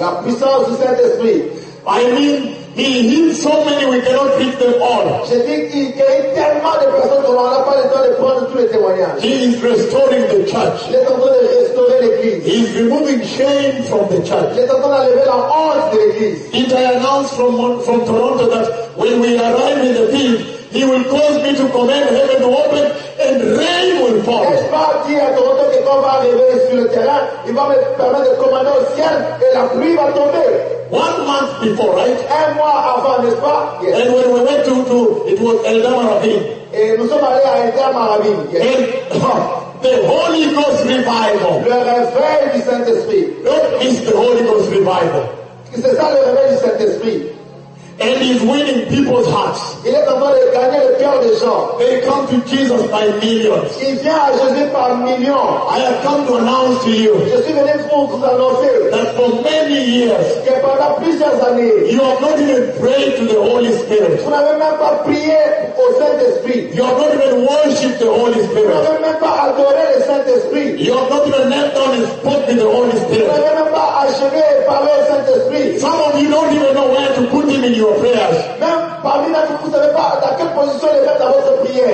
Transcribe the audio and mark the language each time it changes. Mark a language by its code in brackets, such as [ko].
[fr] La puissance du Saint-Esprit. [en] I mean, he healed so many we cannot hit them all. [fr] Je dis qu'il guérit tellement de personnes qu'on n'a pas le temps de prendre tous les témoignages. [en] He is restoring the church. [fr] Il est en train de restaurer l'église. [en] He is removing shame from the church. [fr] Il est en train d'enlever la honte de l'église. [en] It I announced from Toronto that when we arrive in the field, he will cause me to command heaven to open and rain will fall. [fr] N'est-ce pas dit à Toronto que quand on va arriver sur le terrain, il va me permettre de commander au ciel et la pluie va tomber. [en] 1 month before, right? [fr] Un mois avant, n'est-ce pas? [en] Yes. And when we went to it was Eldam Rabin. [fr] Et nous sommes allés à Eldam Rabin. [en] And the Holy Ghost revival. [fr] Le réveil du Saint-Esprit. [en] What is the Holy Ghost revival? [fr] C'est ça le réveil du Saint-Esprit. [en] And he's winning people's hearts. [fr] Il est en train de gagner le cœur des gens. [en] They come to Jesus by millions. [fr] Il vient à Jésus par millions. [en] I have come to announce to you. [fr] Je suis venu vous annoncer. [en] That for many years. [fr] Que pendant plusieurs années. [en] You have not even prayed to the Holy Spirit. [fr] Vous n'avez même pas prié au Saint-Esprit. [en] You have not even worshipped the Holy Spirit. [fr] Vous n'avez même pas adoré le Saint-Esprit. [en] You have not even knelt down and spoken to the Holy Spirit. [fr] Vous n'avez même pas achevé et parlé au Saint-Esprit. [en] Some of you don't even know where to put him in your prayers. [fr] Même parmi nous, vous ne savez pas dans quelle position les mettre dans votre prière.